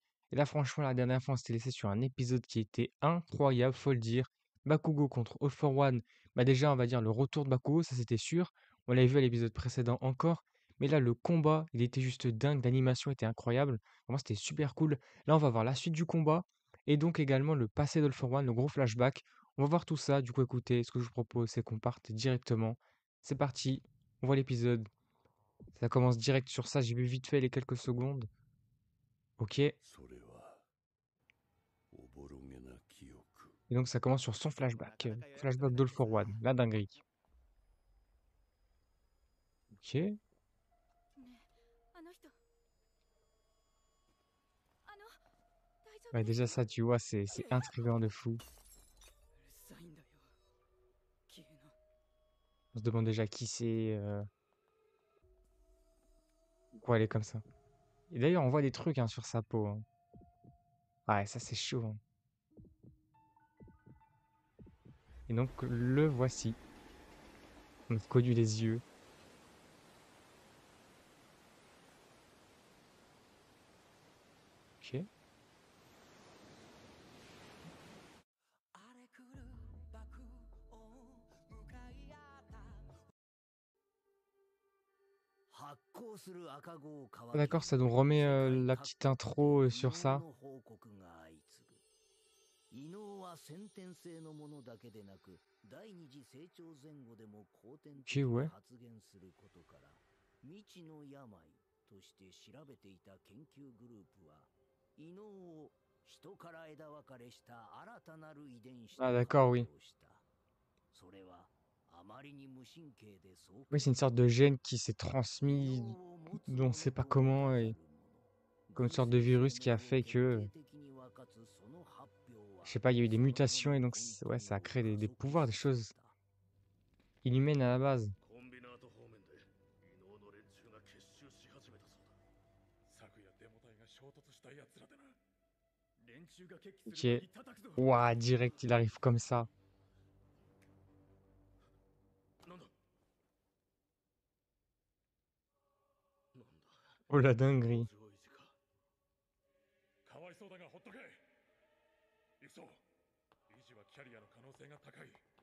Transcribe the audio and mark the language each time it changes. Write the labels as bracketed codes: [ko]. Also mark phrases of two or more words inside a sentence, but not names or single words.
[fr] Et là franchement, la dernière fois on s'était laissé sur un épisode qui était incroyable, faut le dire. Bakugo contre All for One. Bah déjà on va dire le retour de Bakugo, ça c'était sûr. On l'avait vu à l'épisode précédent encore. Mais là le combat, il était juste dingue, l'animation était incroyable. Vraiment c'était super cool. Là on va voir la suite du combat. Et donc également le passé d'All for One, le gros flashback. On va voir tout ça. Du coup, écoutez, ce que je vous propose, c'est qu'on parte directement. C'est parti, on voit l'épisode. Ça commence direct sur ça. J'ai vu vite fait les quelques secondes. Ok. Et [ja] それはおぼろげな記憶。 [fr] donc ça commence sur son flashback. Flashback d'All for One. La dinguerie. Ok. [ja] ねえ、あの人、大丈夫 [fr] Ouais, [ja] です [fr] déjà [ja] か？ [fr] ça, tu vois, c'est intriguant de fou. [ja] うるさいんだよ。消えな。 [fr] On se demande déjà qui c'est. Pourquoi elle est comme ça. Et d'ailleurs, on voit des trucs hein, sur sa peau. Hein. Ouais, ça c'est chaud. Hein. Et donc le voici. On a connu les yeux. Ok. [ja] 発行する赤子を [fr] Ah, [ja] 皮切 [fr] d'accord, [ja] り [fr] ça [ja] に [fr] nous remet [ja] 世界 [fr] la [ja] 各 [fr] petite [ja] 国 [fr] intro [ja] で異 [fr] sur [ja] 能 [fr] ça. [ja] の報告が相次ぐ異能は先天性のものだけでなく第二次成長前後でも後天的 [fr] Ok, [ja] に [fr] ouais. [ja] 発現することから未知の病として調べていた研究グループは異能を人から枝分かれした新たなる遺伝子と [fr] Ah, [ja] 発 [fr] d'accord, [ja] 表 [fr] oui. [ja] したそれはあまりに無神経で爽 [fr] Oui, [ja] 快 [fr] c'est une [ja] で [fr] sorte de gène qui s'est transmis, [ja] 異 [fr] dont on [ja] 能 [fr] ne [ja] を持 [fr] sait [ja] つ [fr] pas [ja] 者と見 [fr] comment, [ja] なさ [fr] et [ja] る者 [fr] comme une [ja] 群 [fr] sorte de [ja] 生生 [fr] virus qui [ja] 命 [fr] a [ja] を [fr] fait [ja] 決 [fr] que, [ja] 定的に分かつその発表は [fr] je sais pas, il y a eu des [ja] その後 [fr] mutations, [ja] の [fr] et donc, [ja] 混 [fr] ouais, [ja] 沌 [fr] ça a [ja] を [fr] créé [ja] 加 [fr] des [ja] 速 [fr] pouvoirs, des [ja] させ [fr] choses [ja] た [fr] inhumaines à la base. [ja] コンビナート方面で異能の連中が結集し始めたそうだ。昨夜デモ隊が衝突した奴らでな。連中が決起する前 [fr] Ok. [ja] に叩くぞ。 [fr] Ouah, direct, il arrive comme ça. [ja] なんだなんだ [fr] Oh, la dinguerie. [ja] 上位時か。かわいそうだがほっとけ。行くぞ。維持はキャリアの可能性が高い。